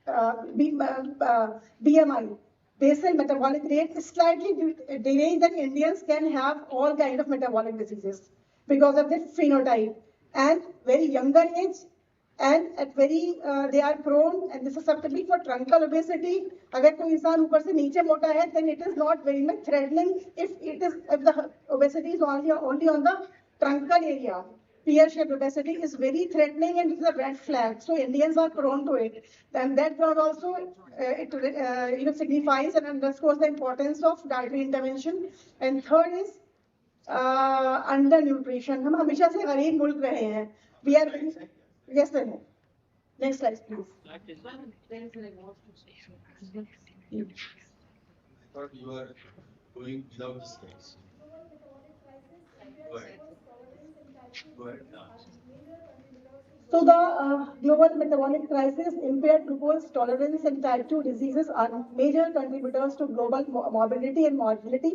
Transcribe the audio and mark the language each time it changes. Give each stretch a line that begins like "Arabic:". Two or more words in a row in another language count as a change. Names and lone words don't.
English: BMI, basal metabolic rate is slightly deranged, that Indians can have all kind of metabolic diseases because of their phenotype, and very younger age, and at very they are prone and susceptible for truncal obesity.
Hindi: अगर कोई इंसान ऊपर से नीचे मोटा है,
English: then it is not very much threatening if the obesity is only on the truncal area. pear-shaped obesity is very threatening and it's a red flag. So Indians are prone to it. And that drug also signifies and underscores the importance of dietary intervention. And third is undernutrition.
Hindi: हम हमेशा से गरीब मुल्क रहे हैं.
English: We are yes sir. Next slide please. I thought you were going without the slides. Go ahead. Go ahead. So the global metabolic crisis, impaired glucose tolerance and type 2 diseases are major contributors to global morbidity and mortality.